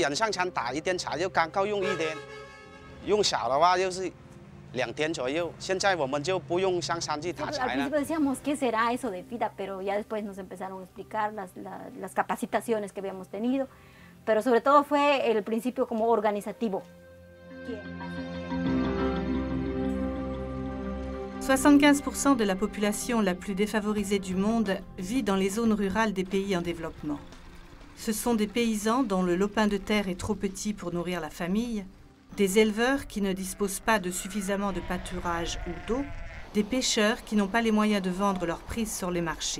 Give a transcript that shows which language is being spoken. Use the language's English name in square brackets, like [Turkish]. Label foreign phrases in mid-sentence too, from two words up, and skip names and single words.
[Chinese] 人上场打一天茶就刚够用1天，用少的话就是2天左右。现在我们就不用上山去打柴了。 [Spanish] Al principio decíamos qué será eso de FIDA, pero ya después nos empezaron a explicar las capacitaciones que habíamos tenido, pero sobre todo fue el principio como organizativo. [French] 75% de la population la plus défavorisée du monde vit dans les zones rurales des pays en développement. Ce sont des paysans dont le lopin de terre est trop petit pour nourrir la famille, des éleveurs qui ne disposent pas de suffisamment de pâturage ou d'eau, des pêcheurs qui n'ont pas les moyens de vendre leurs prises sur les marchés.